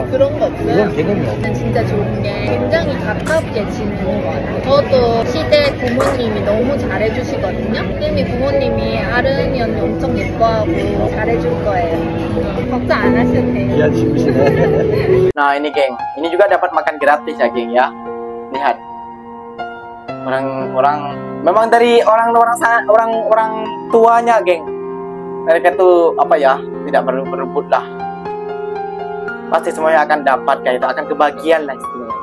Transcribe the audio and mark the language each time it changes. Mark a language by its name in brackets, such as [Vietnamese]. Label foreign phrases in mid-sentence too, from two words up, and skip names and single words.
[Korean] 그런 거 없어요? 이건 개념이 없어. 저는 진짜 좋은 게 굉장히 가깝게 지내는 것 같아요. 저도 시댁 부모님이 너무 잘해주시거든요. 이미 부모님이 아른이 언니 엄청 예뻐하고 잘해줄 거예요. 걱정 안 하셔도 돼요. 귀한 친구시네. [Indonesian] Nah, ini geng, ini juga dapat makan gratis ya, geng ya. Lihat. Orang-orang memang dari orang tuanya, geng. Mereka tuh apa ya, tidak perlu berebut lah. Pasti semuanya akan dapat kayak itu, akan kebagian lah istilahnya.